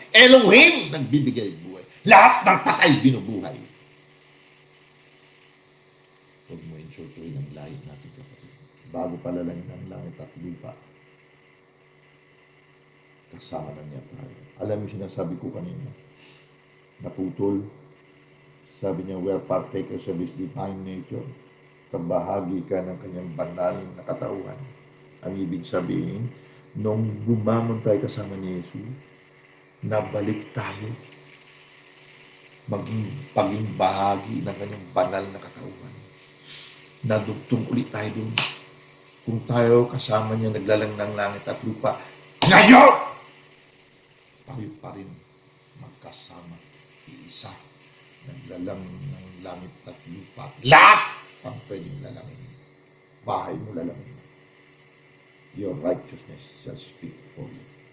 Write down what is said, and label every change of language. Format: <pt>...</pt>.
<tl>Elohim nagbibigay buhay. Lahat ng patay binubuhay. Huwag mo insultuhin ang lahi natin kapatid. Bago palalangin ang langit at lupa, kasama na niya tayo. Alam mo sinasabi ko kanina, naputol. Sabi niya,</tl> <en>we are partakers of His divine nature.</en> <tl>Kabahagi ka ng kanyang banal na katawan. Ang ibig sabihin, nung bumangon tayo kasama ni Jesus, nabalik tayo paging bahagi ng kanyang banal na katawan. Nadugtong ulit tayo doon. Kung tayo kasama niya naglalang ng langit at lupa, ngayon! Tayo pa rin magkasama, iisa, naglalang ng langit at lupa. Lahat ang pwedeng lalangin. Bahay mo lalangin.</tl> <en>Your righteousness shall speak for you.</en>